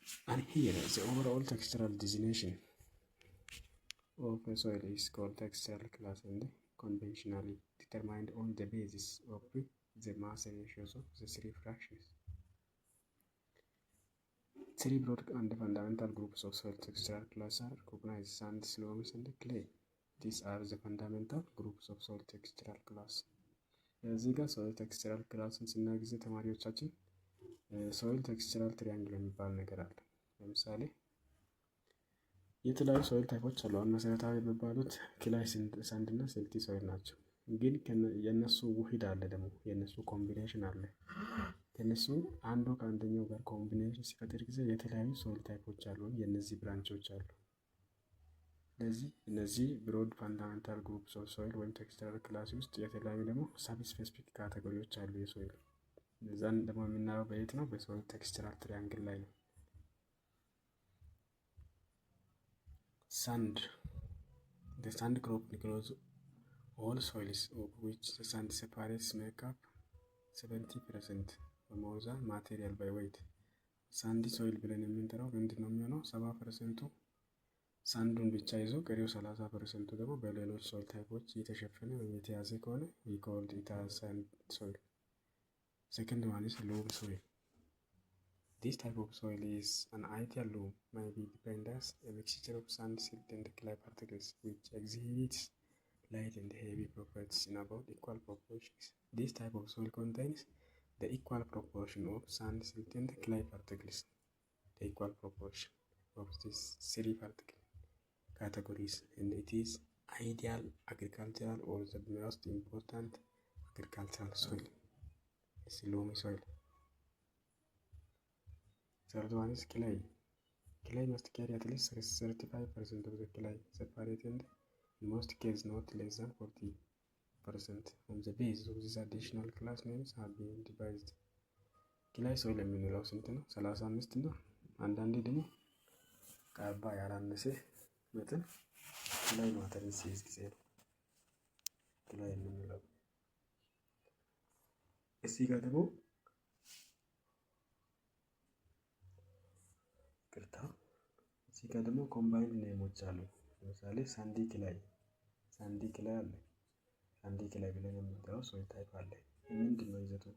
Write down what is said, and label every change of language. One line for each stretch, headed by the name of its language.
English: And here the overall textural designation of a soil is called textural class and conventionally determined on the basis of the mass ratios of the 3 fractions. 3 broad and fundamental groups of soil textural class are recognized: sand, loams, and clay. These are the fundamental groups of soil textural class.
Amharic: እዚህ ጋር ሶይል ቴክስቸራል ክላስን ስናይ ጊዜ ተማሪዎቻችን ሶይል ቴክስቸራል ትሪያንግል የሚባል ነገር አለ። ለምሳሌ የተለያዩ ሶይል ታይፖች አሉ። አሁን መሰረታዊ የሚባሉት ክላይ፣ ሳንድ እና ሲልቲ ሶይል ናቸው። ግን የነሱ ውህድ አለ፣ ደግሞ የነሱ ኮምቢኔሽን አለ። ከነሱ አንዱ ከአንደኛው ጋር ኮምቢኔሽን ሲፈጥር ጊዜ የተለያዩ ሶይል ታይፖች አሉ፣ የነዚህ ብራንቾች አሉ። ስለዚህ እነዚህ
English: ብሮድ ፋንዳሜንታል ግሩፕስ ኦፍ ሶይል
Amharic: ወይም ቴክስቸራል ክላስ ውስጥ የተለያዩ ደግሞ ሳብ ስፔሲፊክ ካቴጎሪዎች አሉ የሶይል። እነዛን ደግሞ የምናየው በየት ነው? በሶይል ቴክስቸራል ትሪያንግል ላይ ነው።
English: ሳንድ the sand group includes all soils of which the sand separates make up 70% or more than material by weight.
Amharic: ሳንዲ ሶይል ብለን የምንጠራው ምንድን ነው የሚሆነው? 70% ሳንዱን ብቻ ይዞ ቀሪው 30% ደግሞ በሌሎች ሶይል ታይፖች የተሸፈነ ወይም የተያዘ ከሆነ
English: we call it as sand soil. Second one is loam soil. This type of soil is an ideal loam may be defined as a mixture of sand, silt, and clay particles which exhibits light and heavy properties in about equal proportions. This type of soil contains the equal proportion of sand, silt, and clay particles. The equal proportion of these 3 particle categories, and it is ideal agricultural or the most important agricultural soil. It's loamy soil. Third one is clay. Clay must carry at least 35% of the clay separated, and in most cases not less than 40%. On the basis of these additional class names have been devised.
Amharic: clay soil የምንለው ስንት ነው? 35 ነው። አንዳንዴ ደግሞ ከአባ ያላነሰ መጠን clay ማተርን ሲይዝ ጊዜ ነው clay የምንለው። እዚህ ጋር ደግሞ እዚህ ጋር ደግሞ ኮምባይንድ ኔሞች አሉ። ለምሳሌ ሳንዲ ክላይ አለ። ሳንዲ ክላይ ብለን የምንጠራው ሶይል ታይፕ አለ። ምንድን ነው ይዘቱ?